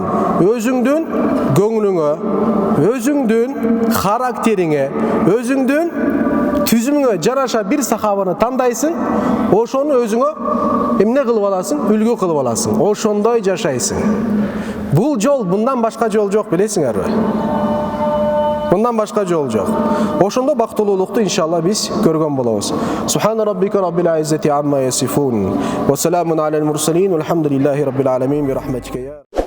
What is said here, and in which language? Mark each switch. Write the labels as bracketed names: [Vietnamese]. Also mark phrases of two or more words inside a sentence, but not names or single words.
[Kyrgyz] Өзүңдүн көңүлүңө, өзүңдүн характериңе, өзүңдүн түзүмүңө жараша бир сахабаны тандайсың, ошону өзүңө эмне кылып аласың? Үлгү кылып аласың. Ошондой жашайсың. Бул жол, мындан башка жол жок, билесиңерби? Мындан башка жол жок. Ошондо бактылуулукту иншалла биз көргөн болобуз. [Arabic] سبحان ربك رب العزة عما يصفون. وسلام على المرسلين والحمد لله رب العالمين. برحمتك يا